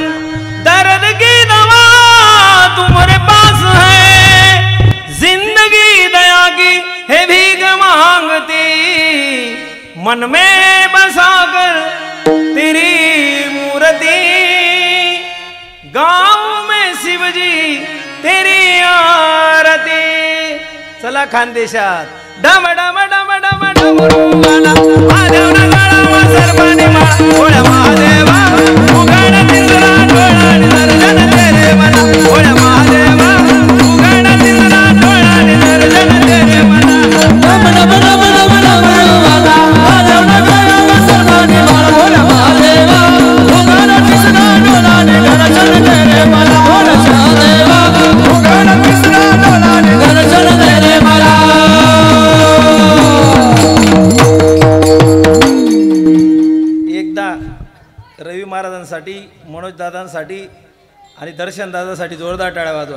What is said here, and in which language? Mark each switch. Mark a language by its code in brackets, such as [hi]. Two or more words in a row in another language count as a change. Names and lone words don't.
[hi] दर्द की दवा तुम्हारे पास है, जिंदगी दया की है भीख मांगती, मन में बसा कर तेरी मूर्ति, गाँव में शिवजी तेरी आरती। [mr] चला खानदेशात डम डम डम डम डमरुवाला, महादेव नगाडा वा सर्वांनी माळा, भोळ्या महादेवा उघड तिसरा डोळा आणि दर्शन तेरे मला, भोळ्या महादेवा उघड तिसरा डोळा आणि दर्शन तेरे मला। डम डम डम डम डमरुवाला, महादेव नगाडा वा सर्वांनी माळा, भोळ्या महादेवा उघड तिसरा डोळा आणि दर्शन तेरे मला, भोळ्या महादेवा उघड तिसरा डोळा आणि दर्शन तेरे मला। एकदा रवी महाराजांसाठी, मनोज दादांसाठी आणि दर्शन दादासाठी जोरदार टाळ्या वाजवा।